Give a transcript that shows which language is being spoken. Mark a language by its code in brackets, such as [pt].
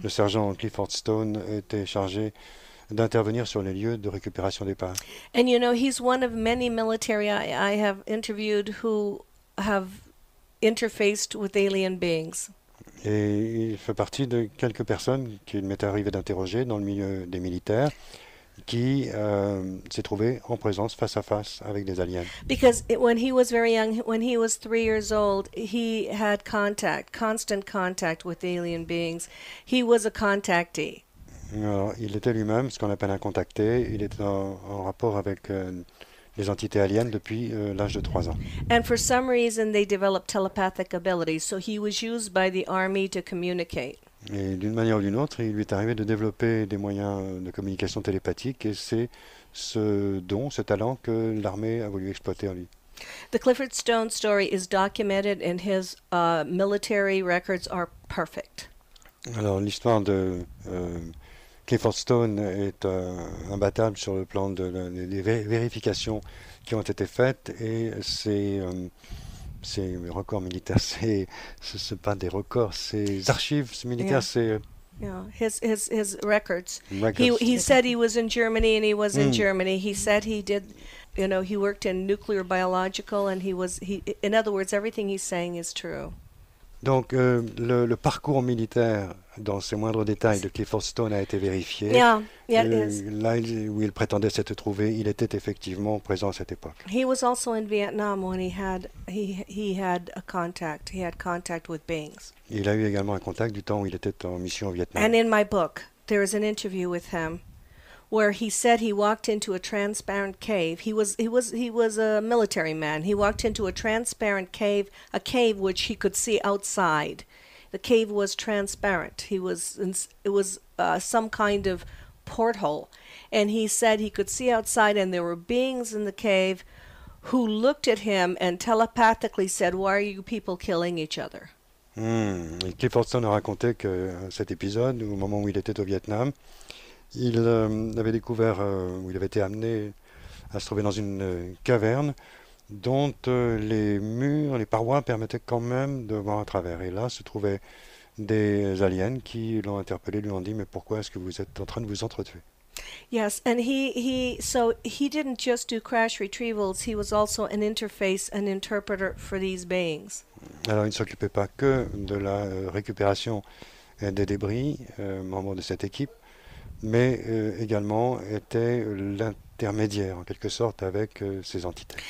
[fr] Le sergent Clifford Stone était chargé d'intervenir sur les lieux de récupération d'épargne. [en] And you know, he's one of many military I have interviewed who have interfaced with alien beings. [fr] Et il fait partie de quelques personnes qu'il m'est arrivé d'interroger dans le milieu des militaires qui s'est trouvé en présence face à face avec des aliens. [en] Because when he was very young, when he was 3 years old, he had constant contact with alien beings. He was a contactee. [fr] Alors, il était lui-même ce qu'on appelle un contacté. Il était en rapport avec les entités aliens depuis l'âge de 3 ans. [en] And for some reason, they developed telepathic abilities, so he was used by the army to communicate. [fr] Et d'une manière ou d'une autre, il lui est arrivé de développer des moyens de communication télépathique et c'est ce don, ce talent que l'armée a voulu exploiter en lui. [en] The Clifford Stone story is documented and his military records are perfect. [fr] Alors l'histoire de Clifford Stone est imbattable sur le plan des vérifications qui ont été faites et ces records militaires, ce pas des records, ces archives militaires, c'est [en] Yeah, his records. records. He said he was in Germany and he was in Germany. He said he did, you know, he worked in nuclear biological and in other words, everything he's saying is true. [fr] Donc le parcours militaire dans ses moindres détails de Clifford Stone a été vérifié. [en] Yeah, it is. [fr] Là où il prétendait s'être trouvé, il était effectivement présent à cette époque. [en] He was also in Vietnam when he had contact. He had contact with beings. [fr] Il a eu également un contact du temps où il était en mission au Vietnam. [en] And in my book, there is an interview with him where he said he walked into a transparent cave. He was a military man. He walked into a transparent cave, a cave which he could see outside. The cave was transparent. It was some kind of porthole, and he said he could see outside, and there were beings in the cave who looked at him and telepathically said, "Why are you people killing each other?" [fr] Et Cliffordson a raconté que cet épisode, au moment où il était au Vietnam, il avait découvert, où il avait été amené à se trouver dans une caverne dont les murs, les parois permettaient quand même de voir à travers. Et là se trouvaient des aliens qui l'ont interpellé, lui ont dit mais pourquoi est-ce que vous êtes en train de vous entretuer? [en] Yes, and he didn't just do crash retrievals, he was also an interface, an interpreter for these beings. [fr] Alors il ne s'occupait pas que de la récupération des débris, membre de cette équipe, mais également était l'intermédiaire en quelque sorte avec ces entités.